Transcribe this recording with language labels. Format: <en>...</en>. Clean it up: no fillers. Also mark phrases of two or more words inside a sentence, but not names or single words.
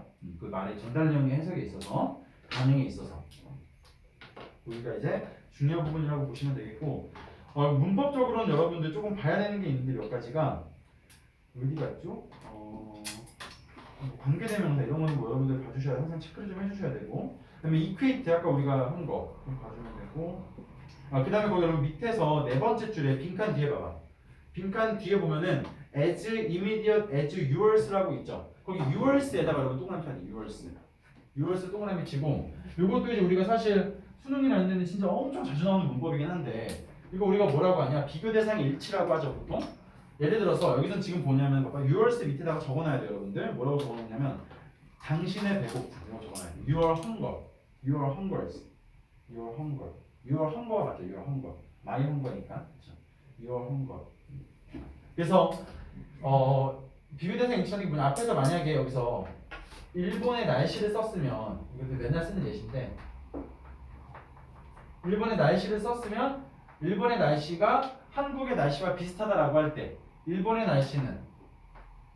<ko>그 말의 전달 내용의 해석에 있어서 반응에 있어서 우리가 이제 중요한 부분이라고 보시면 되겠고 문법적으로는 여러분들 조금 봐야 되는 게 있는데 몇 가지가 어디 갔죠? 관계대명사 이런 거는 뭐 여러분들 봐주셔야 항상 체크를 좀 해주셔야 되고 그다음에 equate 아까 우리가 한 거 좀 봐주면 되고 그 다음에 거기 여러분 밑에서 네 번째 줄에 빈칸 뒤에 봐봐. 빈칸 뒤에 보면은</ko> <en>as immediate as yours</en> <ko>라고 있죠. 거기 yours에다가 여러분 동그라미 쳐야 yours 동그라미 치고 이것도 이제 우리가 사실 수능이나 이런 데는 진짜 엄청 자주 나오는 문법이긴 한데 이거 우리가 뭐라고 하냐 비교 대상 일치라고 하죠 보통. 예를 들어서 여기서 지금 뭐냐면 yours 밑에다가 적어놔야 돼요 여러분들. 뭐라고 적어놓냐면 당신의 배고픔 이라고 적어놔야 돼요.</ko> <en>your hunger, your hungers, your hunger, your hunger 맞죠? your hunger, my hunger니까 그렇죠? your hunger.</en> <ko>그래서 비교 대상 일치하는 게 뭐냐 앞에서 만약에 여기서 일본의 날씨를 썼으면 이거 맨날 쓰는 예시인데 일본의 날씨를 썼으면 일본의 날씨가 한국의 날씨와 비슷하다라고 할 때 일본의 날씨는 뭐와 비슷하다?</ko>